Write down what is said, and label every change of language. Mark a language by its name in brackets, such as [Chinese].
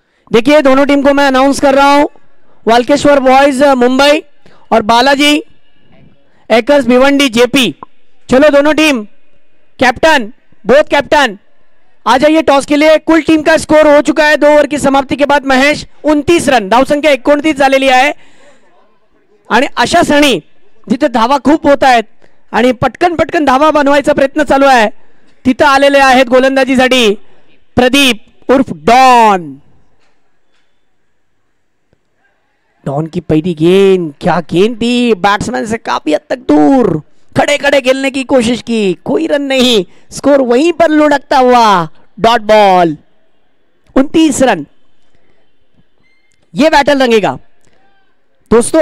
[Hindi] देखिए दोनों टीम को मैं अनाउंस कर रहा हूं। वाल्केश्वर बॉयज मुंबई और बालाजी एकर्स भिवंडी जेपी। चलो दोनों टीम, कैप्टन, बोथ कैप्टन आ जाइए टॉस के लिए। कुल टीम का स्कोर हो चुका है 2 ओव्हर की समाप्ती के बाद महेश 29 रन, [Marathi] धावसंख्या 29 झालेली आहे। आणि अशा क्षणी जिथे धावा खूप होत आहेत आणि पटकन पटकन धावा बनवायचा प्रयत्न चालू आहे, तिथं आलेले आहेत गोलंदाजीसाठी प्रदीप उर्फ डॉन। [Hindi] डॉन की पहली गेंद, क्या गेंद थी, बैट्समैन से काफी हद तक दूर खड़े खड़े खेलने की कोशिश की, कोई रन नहीं, स्कोर वहीं पर लुढ़कता हुआ, डॉट बॉल। 29 रन, ये बैटल रंगेगा दोस्तों।